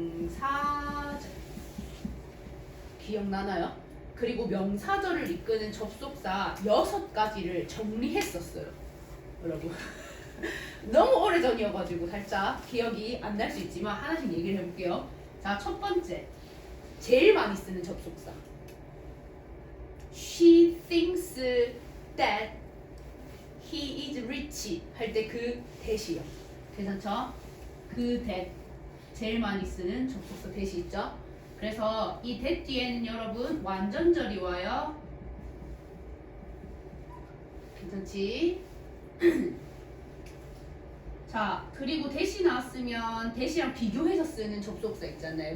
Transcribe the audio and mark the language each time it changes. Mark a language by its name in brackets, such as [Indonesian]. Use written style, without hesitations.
[Korean] 명사절. 기억나나요? 그리고 명사절을 이끄는 접속사 6가지를 정리했었어요. 여러분. 너무 오래전이어가지고 살짝 기억이 안 날 수 있지만 하나씩 얘기를 해볼게요. 자, 첫 번째. 제일 많이 쓰는 접속사. [English] She thinks that he is rich [Korean] 할 때 그 that이요. 괜찮죠? 그 that. 제일 많이 쓰는 접속사 that이 있죠? 그래서 이 that 뒤에는 여러분 완전절이 와요. 괜찮지? 자, 그리고 that이 나왔으면 that이랑 비교해서 쓰는 접속사 있잖아요.